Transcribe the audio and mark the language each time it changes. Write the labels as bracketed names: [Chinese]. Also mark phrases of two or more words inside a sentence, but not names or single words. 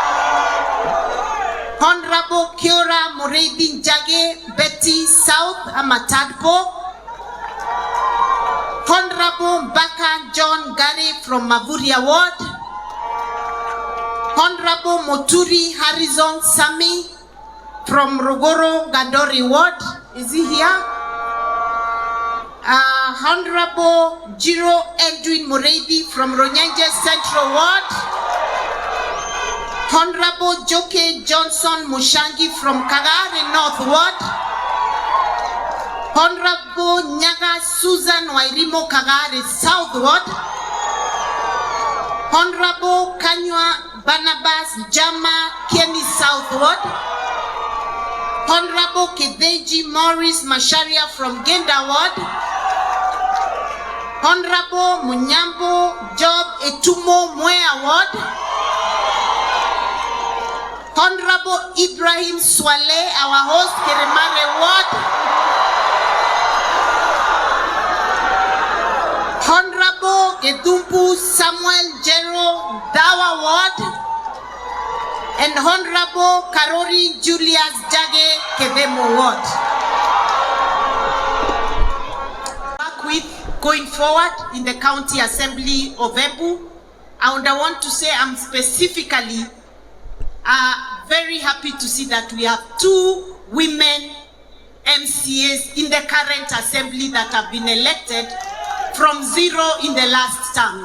[English] Honorable Kiora Muredi Njage Betty South Amatadpo. Honorable Mbaka John Gary from Mavuria Ward. Honorable Moturi Harrison Sami from Rogoro Gandori Ward. Is he here? Honorable Jiro Edwin Muredi from Ronyenje Central Ward. Honorable Joke Johnson Mushangi from Kagare North Ward. Honorable Nyaga Susan Wairimo Kagare South Ward. Honorable Kanywa Barnabas Jama Kieni South Ward. Honorable Kedeji Morris Masharia from Genda Ward. Honorable Munyambo Job Etumo Mwea Ward. Honorable Ibrahim Swale, our host, Keremare Ward. Honorable Gedumbu Samuel Jero Dawa Ward. And Honorable Karori Julius Jage Kedemo Ward. Work with going forward in the County Assembly of Embu. And I want to say I'm specifically very happy to see that we have 2 women MCAs in the current assembly that have been elected from 0 in the last term.